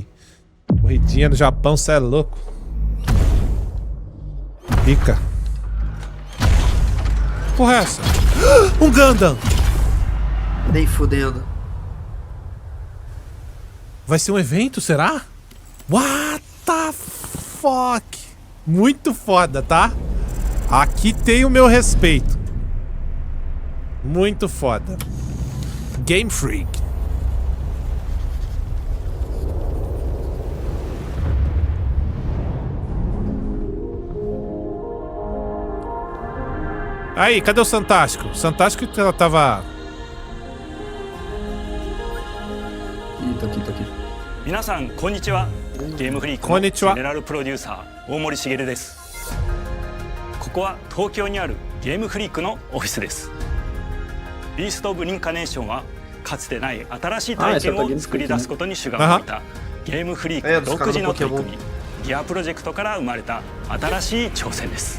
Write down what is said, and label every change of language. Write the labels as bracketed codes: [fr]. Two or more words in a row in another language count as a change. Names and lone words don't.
[pt] Corridinha no Japão, cê é louco. Pica. Porra é essa? Um Gundam! Nem fudendo. Vai ser um evento, será? [en] What the fuck? [pt] Muito foda, tá? Aqui tem o meu respeito. Muito foda. Game Freak. Aí, cadê o Santástico? O Santástico ela tava... Tô aqui. [ja] 皆さんこんにちは。ゲームフリークのジェネラルプロデューサー大森茂です。ここは東京にあるゲームフリークのオフィスです。ビースト・オブ・リンカネーションはかつてない新しい体験を作り出すことに主眼を置いたゲームフリーク独自の取り組みギアプロジェクトから生まれた新しい挑戦です。